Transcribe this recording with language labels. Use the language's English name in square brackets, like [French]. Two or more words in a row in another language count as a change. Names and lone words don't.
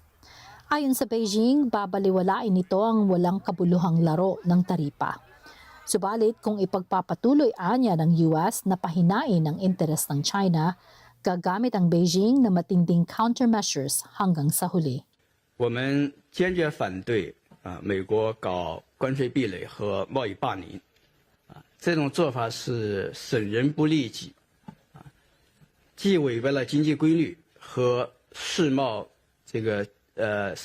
[Filipino] Ayon sa Beijing, babaliwalain nito ang walang kabuluhang laro ng taripa. Subalit kung ipagpapatuloy anya ng US na pahinain ang interes ng China, gagamit ang Beijing na matinding countermeasures hanggang sa huli. [Chinese] 我们坚决反对美国搞关税壁垒和贸易霸凌这种做法是损人不利己既违背了经济规律和世贸世